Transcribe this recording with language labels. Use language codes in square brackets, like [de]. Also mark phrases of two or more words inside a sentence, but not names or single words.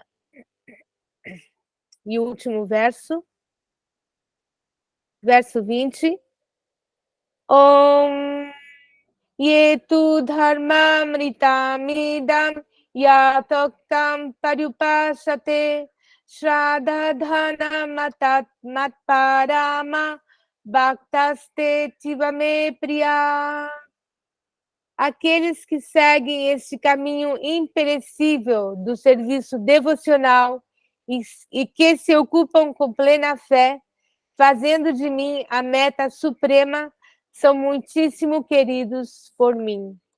[pt] E o último verso, verso 20. [sa] Om Yetu dharmamritamidam yatoktam parupasate shradhadhana matparama bhaktaste tivame priya. [pt] Aqueles que seguem este caminho imperecível do serviço devocional e que se ocupam com plena fé, fazendo de mim a meta suprema, são muitíssimo queridos por mim.